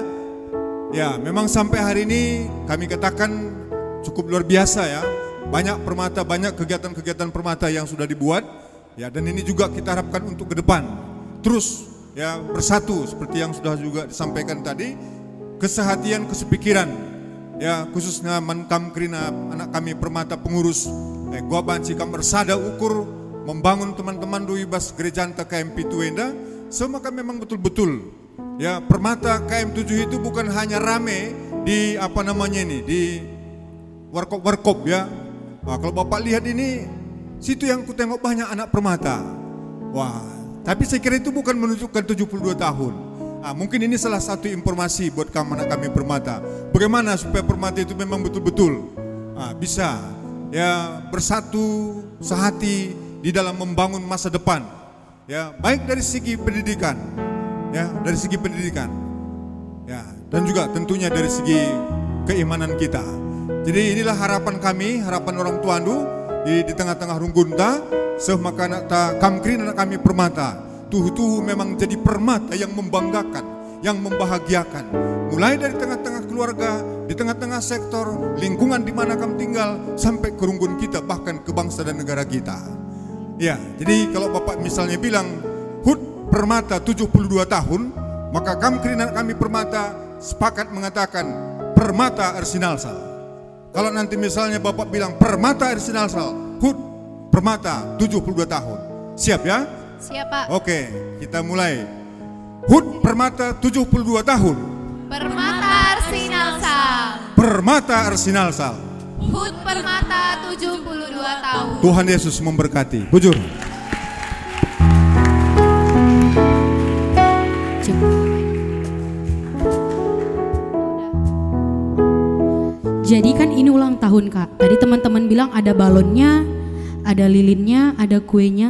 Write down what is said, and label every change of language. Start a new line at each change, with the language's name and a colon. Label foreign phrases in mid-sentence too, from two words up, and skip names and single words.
Indonesian: Ya, memang sampai hari ini kami katakan cukup luar biasa ya. Banyak Permata, banyak kegiatan-kegiatan Permata yang sudah dibuat ya, dan ini juga kita harapkan untuk ke depan terus ya bersatu seperti yang sudah juga disampaikan tadi, kesehatian, kesepikiran ya, khususnya
Batak Karo: mankam kerina anak kami Permata pengurus gua banci kam bersada ukur
Indonesian: membangun teman-teman dui bas gereja KMP Tuenda. Semua kami memang betul-betul ya, Permata KM7 itu bukan hanya rame di apa namanya ini, di warkop ya. Nah, kalau Bapak lihat ini, situ yang ku tengok banyak anak Permata. Wah, tapi saya kira itu bukan menunjukkan 72 tahun. Nah, mungkin ini salah satu informasi buat anak kami Permata. Bagaimana supaya Permata itu memang betul-betul bisa ya bersatu sehati di dalam membangun masa depan. Ya, baik dari segi pendidikan, ya, dari segi pendidikan, ya, dan juga tentunya dari segi keimanan kita. Jadi inilah harapan kami, harapan orang Tuandu di tengah-tengah Runggunta,
Batak Karo: semaka anak kamkrin
Indonesian: anak kami Permata. Tuhu-tuhu memang jadi Permata yang membanggakan, yang membahagiakan. Mulai dari tengah-tengah keluarga, di tengah-tengah sektor, lingkungan di mana kami tinggal, sampai ke Runggun kita, bahkan ke bangsa dan negara kita. Ya, jadi kalau Bapak misalnya bilang HUT Permata 72 tahun, maka kami Permata sepakat mengatakan Permata Ersinalsal. Kalau nanti misalnya Bapak bilang Permata Ersinalsal, HUT Permata 72 tahun. Siap ya? Siap Pak. Oke, kita mulai. HUT Permata 72 tahun. Permata Ersinalsal. Permata Ersinalsal. HUT Permata 72 tahun. Tuhan Yesus memberkati. Bujur. Jadi kan ini ulang tahun Kak. Tadi teman-teman bilang ada balonnya, ada lilinnya, ada kuenya.